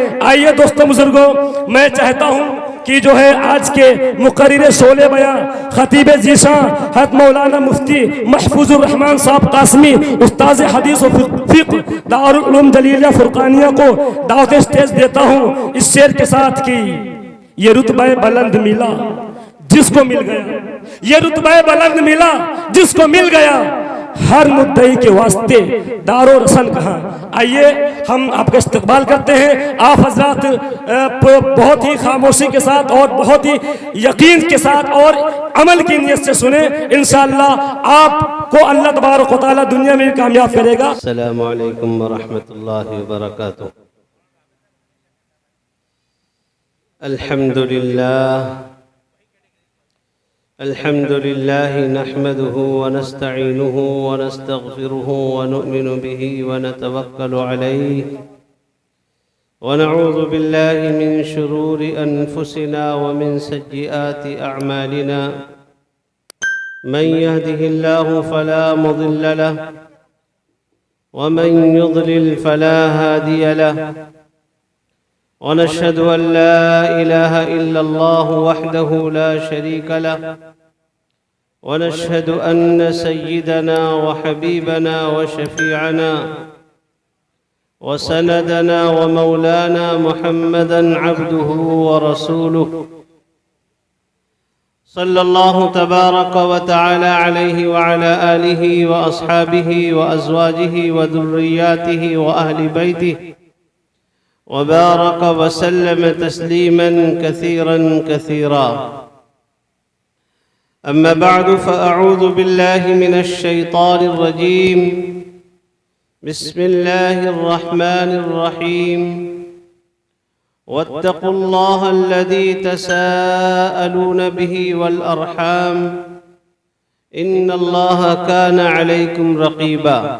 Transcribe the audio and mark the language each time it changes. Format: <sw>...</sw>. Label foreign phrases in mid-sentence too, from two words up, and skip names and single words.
<ur>آئیے دوستوں بزرگوں، میں چاہتا ہوں کہ جو ہے آج کے مقرر شعلہ بیاں خطیب ذیشاں حضرت مولانا مفتی محفوظ الرحمان صاحب قاسمی استاد حدیث اور فقہ دار العلوم جلیلیہ فرقانیہ کو دعوت اسٹیج دیتا ہوں اس شعر کے ساتھ کہ یہ رتبہ بلند ملا جس کو مل گیا، یہ رتبہ بلند ملا جس کو مل گیا، ہر مدعی کے واسطے دار و رسن کہاں. آئیے ہم آپ کا استقبال کرتے ہیں۔ آپ حضرات بہت ہی خاموشی کے ساتھ اور بہت ہی یقین کے ساتھ اور عمل کی نیت سے سنے، انشاءاللہ آپ کو اللہ</ur> <ar>تبارك وتعالى</ar> <ur>دنیا میں کامیاب کرے گا.</ur> <ar>السلام عليكم ورحمة الله وبركاته. الحمد لله نحمده ونستعينه ونستغفره ونؤمن به ونتوكل عليه ونعوذ بالله من شرور أنفسنا ومن سيئات أعمالنا. من يهده الله فلا مضل له ومن يضلل فلا هادي له ونشهد أن لا إله إلا الله وحده لا شريك له ونشهد أن سيدنا وحبيبنا وشفيعنا وسندنا ومولانا محمدا عبده ورسوله صلى الله تبارك وتعالى عليه وعلى آله وأصحابه وأزواجه وذرياته وأهل بيته وبارك وسلم تسليما كثيرا كثيرا. أما بعد فأعوذ بالله من الشيطان الرجيم. بسم الله الرحمن الرحيم. واتقوا الله الذي تساءلون به والأرحام إن الله كان عليكم رقيبا.</ar>